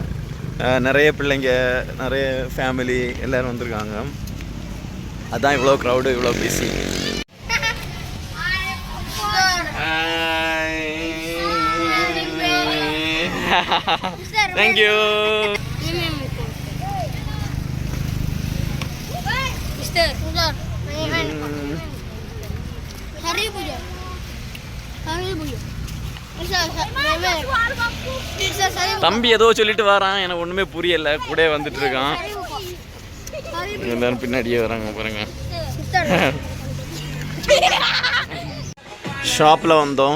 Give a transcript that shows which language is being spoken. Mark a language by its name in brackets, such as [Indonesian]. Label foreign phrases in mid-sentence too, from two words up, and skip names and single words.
[Tamil] நிறைய பிள்ளைங்க, நிறைய ஃபேமிலி எல்லோரும் வந்திருக்காங்க. அதுதான் இவ்வளோ க்ரௌடு, இவ்வளோ பிஸி. தேங்க்யூ. [English] Mister, Mister. [Indonesian] Seribu ya. [Tamil] தம்பி ஏதோ சொல்லிட்டு வரான், எனக்கு ஒன்றுமே புரியலை. கூட வந்துட்டு இருக்கான். எல்லாரும் பின்னாடியே வராங்க பாருங்க. ஷாப்பில் வந்தோம்.